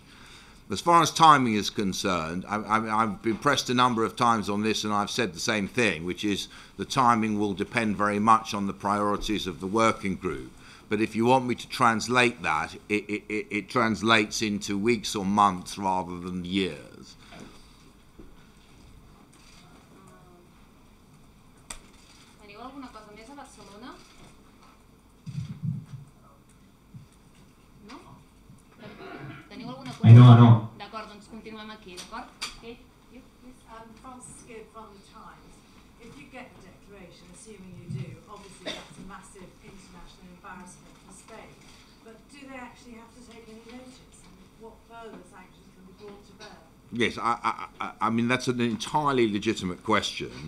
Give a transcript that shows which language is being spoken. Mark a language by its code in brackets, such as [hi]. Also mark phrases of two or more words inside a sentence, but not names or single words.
[en] As far as timing is concerned, I've been pressed a number of times on this, and I've said the same thing, which is the timing will depend very much on the priorities of the working group. But if you want me to translate that, it translates into weeks or months rather than years. [ca] Teniu alguna cosa més a Barcelona? No? Teniu alguna cosa? No. D'acord, doncs continuem aquí, d'acord? [en] Okay. Francis Gibb from the Times. If you get the declaration, assuming you do, obviously that's a massive international embarrassment for Spain. But do they actually have to take any notice? And what further sanctions can be brought to bear? Yes, I mean, that's an entirely legitimate question.